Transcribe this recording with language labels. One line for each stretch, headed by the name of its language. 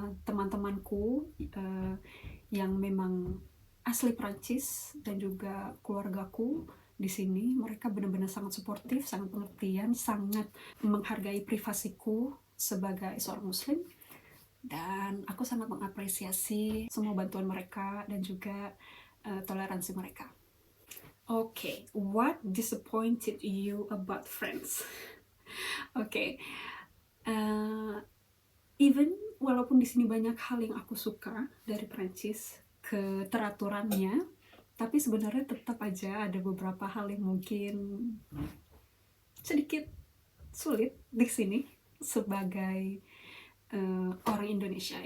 Indonesian: Teman-temanku yang memang asli Prancis dan juga keluargaku di sini, mereka benar-benar sangat suportif, sangat pengertian, sangat menghargai privasiku sebagai seorang Muslim, dan aku sangat mengapresiasi semua bantuan mereka dan juga toleransi mereka.
English: Okay, what disappointed you about France? Okay, even
Indonesian: walaupun di sini banyak hal yang aku suka dari Prancis, keteraturannya, tapi sebenarnya tetap aja ada beberapa hal yang mungkin sedikit sulit di sini sebagai orang Indonesia.